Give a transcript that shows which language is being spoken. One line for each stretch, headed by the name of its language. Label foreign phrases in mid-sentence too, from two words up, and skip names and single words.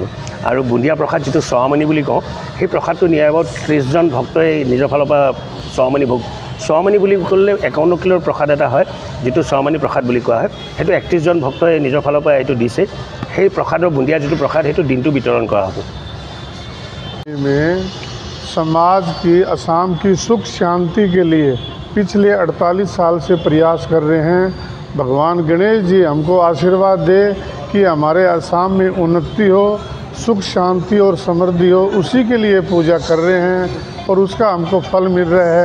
Assamese: আৰু বুন্দিয়া প্ৰসাদ যিটো চৱামণি বুলি কওঁ, সেই প্ৰসাদটো নিয়াৰ আগত 30জন ভক্তই নিজৰ ফালৰ পৰা চৱামণি ভোগ, চৱামণি বুলি ক'লে 51 কিলোৰ প্ৰসাদ এটা হয়, যিটো চৱামণি প্ৰসাদ বুলি কোৱা হয়। সেইটো 31জন ভক্তই নিজৰ ফালৰ পৰা এইটো দিছে। সেই প্ৰসাদৰ বুন্দিয়া যিটো প্ৰসাদ সেইটো দিনটো বিতৰণ কৰা হ'ব।
Hindi: समाज की असम की सुख शांति के लिए पिछले 48 साल से प्रयास कर रहे हैं। भगवान गणेश जी हमको आशीर्वाद दे कि हमारे असम में उन्नति हो, सुख शांति और समृद्धि हो, उसी के लिए पूजा कर रहे हैं और उसका हमको फल मिल रहा है।